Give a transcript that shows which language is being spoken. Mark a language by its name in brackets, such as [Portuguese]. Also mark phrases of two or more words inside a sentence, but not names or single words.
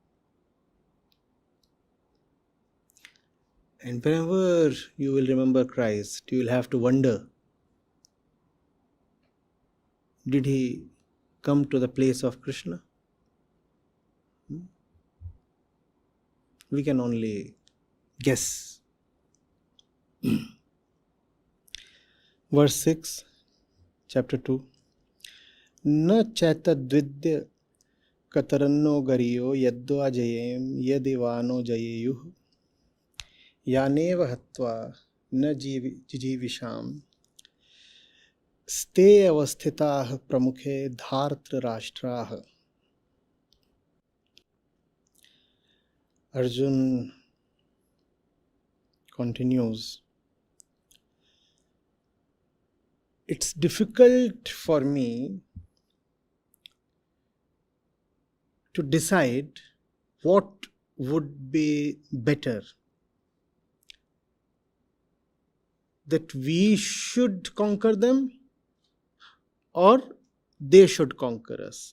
[English] And whenever you will remember Christ, you will have to wonder, did he come to the place of Krishna? We can only guess. Verse 6, chapter 2. [Sanskrit] न चैतद्विद्य कतरन्नो गरीयो यद्वा जयेम यदिवानो जयेयुः यानेव हत्वा न जिविषम् स्ते अवस्थिताः प्रमुखे धार्त्र राष्ट्राः. [English] Arjun continues, it's difficult for me to decide what would be better, that we should conquer them or they should conquer us.